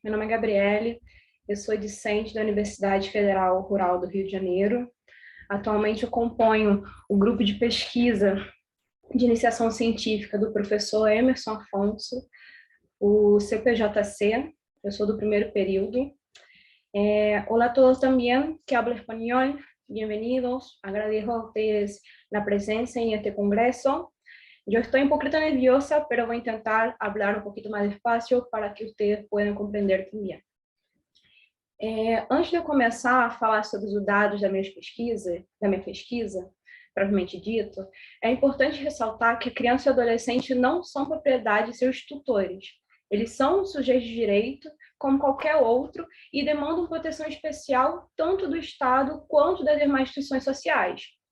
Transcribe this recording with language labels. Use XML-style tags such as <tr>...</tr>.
<pt>Meu nome é Gabriele, eu sou discente da Universidade Federal Rural do Rio de Janeiro. Atualmente eu componho o grupo de pesquisa de iniciação científica do professor Emerson Afonso, o CPJC. Eu sou do primeiro período.</pt> <es>Hola a todos también que hablo español. Bienvenidos. Agradezco a ustedes la presencia en este congreso. Yo estoy un poquito nerviosa, pero voy a intentar hablar un poquito más despacio para que ustedes puedan comprender también.</es> <pt>Antes de eu começar a falar sobre os dados da minha pesquisa, propriamente dito, é importante ressaltar que a criança e o adolescente não são propriedade de seus tutores. Eles são sujeitos de direito, como qualquer outro, e demandam proteção especial tanto do Estado quanto das demais instituições sociais.</pt>